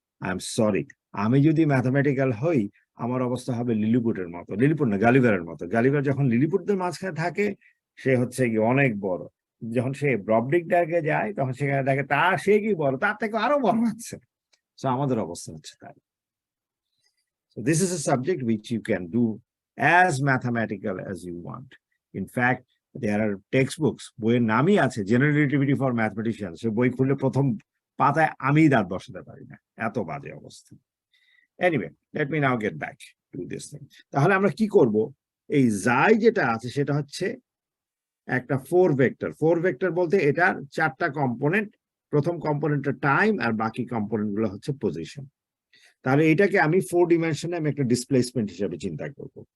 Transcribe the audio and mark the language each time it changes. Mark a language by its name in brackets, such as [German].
[English] I am sorry, [Bangla] আমি যদি mathematical হই আমার অবস্থা হবে লিলিপুটের মতো, লিলিপুট না গালিভারের মতো। গালিভার যখন লিলিপুটদের মাঝখানে থাকে সে হচ্ছে কি অনেক বড়, যখন সে ব্রবডিক ডাকে যায় তখন সেখানে দেখে সে কি বড়, তার থেকে আরো বড় আছে। So আমাদের অবস্থা হচ্ছে তাই। [English] So this is a subject which you can do as mathematical as you want. In fact, there are textbooks, [Bangla] বইয়ের নামই আছে [English] General relativity for mathematicians. [Bangla] সে বই খুললে প্রথম পাতায় আমি দাঁত বসাতে পারি না, এত বাজে অবস্থা। Anyway, let me now get back to this thing. তাহলে আমরা কি করব? এই জাই যেটা আছে সেটা হচ্ছে একটা 4 ভেক্টর বলতে এটার 4টা কম্পোনেন্ট। প্রথম কম্পোনেন্টটা টাইম আর বাকি কম্পোনেন্ট গুলো হচ্ছে পজিশন। তাহলে এটাকে আমি 4 ডিমেনশনে আমি একটা ডিসপ্লেসমেন্ট হিসেবে চিন্তা করব।